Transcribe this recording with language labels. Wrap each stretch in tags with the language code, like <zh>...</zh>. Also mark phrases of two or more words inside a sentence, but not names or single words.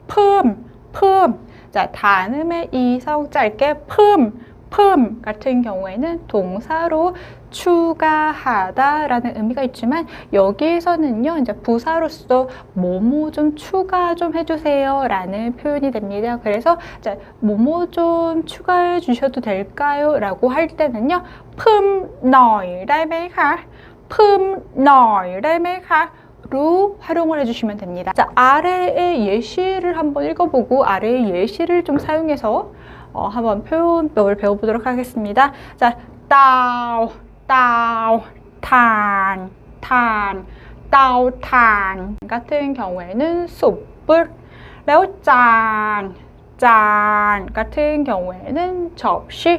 <ko>자, 단음의 이성 짧게 품 같은 경우에는 동사로 추가하다 라는 의미가 있지만 여기에서는요, 이제 부사로서 뭐뭐 좀 추가 좀 해주세요 라는 표현이 됩니다. 그래서 자, 뭐뭐 좀 추가해 주셔도 될까요? 라고 할 때는요,</ko> <th>เพิ่มหน่อยได้ไหมคะ? เพิ่มหน่อย ได้ไหมคะ?</th> <ko>로 활용을 해주시면 됩니다. 자, 아래의 예시를 한번 읽어보고 아래의 예시를 좀 사용해서 한번 표현법을 배워보도록 하겠습니다. 자, 탄 같은 경우에는 숯불, 그리고 짠 같은 경우에는 접시.</ko>